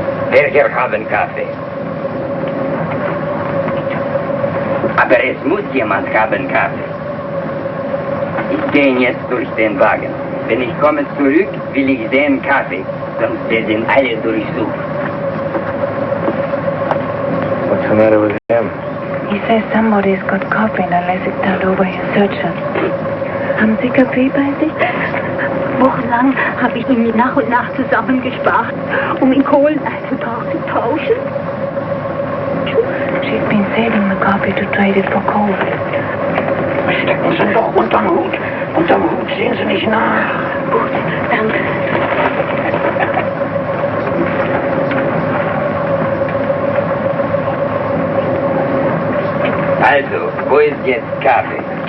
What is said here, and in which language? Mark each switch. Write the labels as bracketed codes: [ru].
[de] Welcher haben Kaffee? Aber es muss jemand haben Kaffee. Ich gehe jetzt durch den Wagen. Wenn ich komme zurück, will ich sehen Kaffee. Sonst werden alle durchsucht. [en] What's the matter with him? He says somebody's got coffee and unless it's turned over, he'll search us. [de] Haben Sie Kaffee bei sich? Wochenlang habe ich ihn nach und nach zusammengespart, in Kohlen auszutauschen. [en] She's been saving the coffee to trade it for coal. [de] Stecken Sie doch unterm Hut. Unterm Hut sehen Sie nicht nach. Gut, danke. Also, wo ist jetzt Kaffee?